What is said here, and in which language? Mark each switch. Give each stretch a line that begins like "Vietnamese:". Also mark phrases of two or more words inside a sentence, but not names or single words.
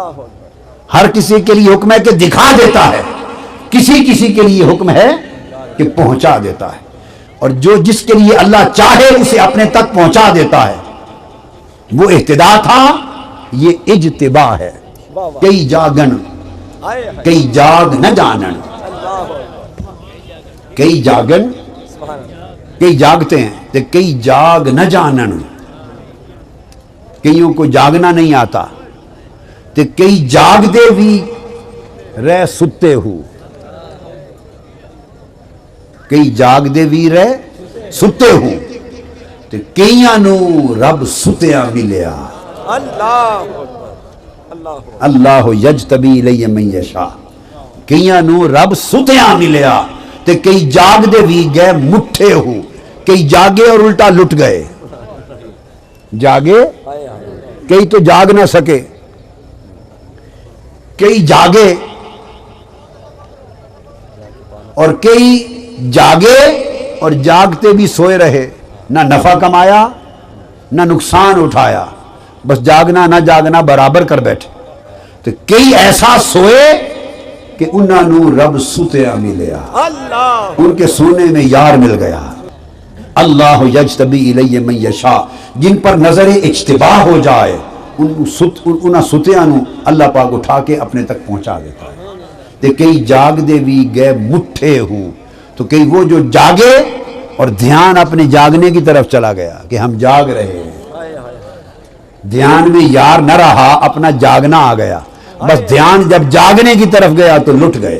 Urdu: ہر کسی کے لیے حکم ہے کہ دکھا دیتا ہے، کسی کسی کے لیے حکم ہے کہ پہنچا دیتا ہے۔ اور جو جس کے لیے اللہ چاہے اسے اپنے تک پہنچا دیتا ہے، وہ اہتدا تھا، یہ اجتباء ہے۔
Punjabi: کئی جاگن کئی جاگ نہ جانن، کئی جاگن،
Urdu: کئی جاگتے ہیں تو
Punjabi: کئی جاگ نہ جانن،
Urdu: کئیوں کو جاگنا نہیں آتا تو
Punjabi: کئی جاگ دے بھی رہ ستے ہو، کئی جاگ دے بھی رہ ستے ہو تو کئیاں نو رب ستیا ملیا۔
Arabic: اللہ یجتبی الیہ من یشاء،
Punjabi: کئیاں نو رب ستیا ملیا تے کئی جاگ دے بھی گئے مٹھے ہو۔
Urdu: کئی جاگے اور الٹا لٹ گئے، جاگے کئی تو جاگ نہ سکے، کئی جاگے اور کئی جاگے اور جاگتے بھی سوئے رہے، نہ نفع کمایا نہ نقصان اٹھایا، بس جاگنا نہ جاگنا برابر کر بیٹھے۔ تو کئی ایسا سوئے کہ
Punjabi: انہاں نو رب ستیا ملیا،
Urdu: ان کے سونے میں یار مل گیا۔
Arabic: اللہ یجتبی الیہ من یشاء،
Urdu: جن پر نظر اجتباء ہو جائے
Punjabi: انہاں ستیاں نو
Urdu: اللہ پاک اٹھا کے اپنے تک پہنچا دیتا ہے۔
Punjabi: تے کئی جاگ دے بھی گئے مٹھے ہو،
Urdu: تو کئی وہ جو جاگے اور دھیان اپنے جاگنے کی طرف چلا گیا کہ ہم جاگ رہے ہیں، دھیان میں یار نہ رہا، اپنا جاگنا آ گیا، بس دھیان جب جاگنے کی طرف گیا تو لٹ گئے۔